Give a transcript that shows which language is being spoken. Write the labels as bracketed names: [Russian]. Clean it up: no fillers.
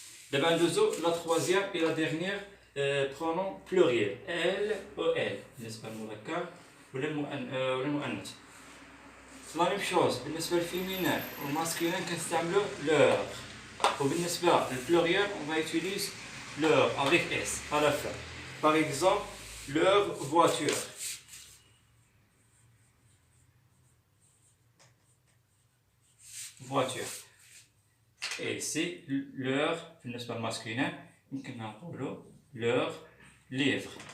[French] D'abord, la troisième et la dernière pronom pluriel. Elle ou elle. [Arabic] بالنسبة للمذكر ولا المؤنث. [French] La même chose. [Arabic] بالنسبة للفيمينان والماسكولين كنستعملو leur. وبالنسبة للبلوريال [French] on va utiliser leur avec S à la fin. Par exemple, leur voiture. Voiture. Et ici, leur, [Arabic] بالنسبة للماسكولين يمكن نقولو [French] leur livre.